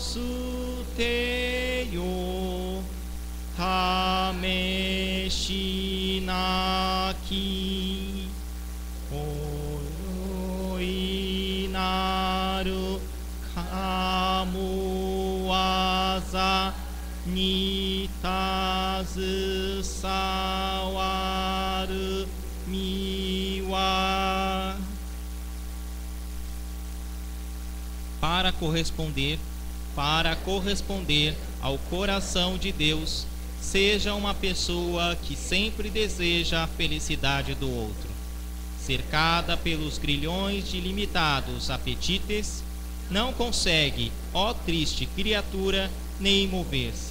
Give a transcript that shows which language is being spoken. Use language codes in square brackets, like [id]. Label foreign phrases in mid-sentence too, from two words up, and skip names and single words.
[ja] 捨てよ、例なき、大いなる神業に携わる身は. [pt] Para corresponder ao coração de Deus, seja uma pessoa que sempre deseja a felicidade do outro. Cercada pelos grilhões de limitados apetites, não consegue, ó triste criatura, nem mover-se.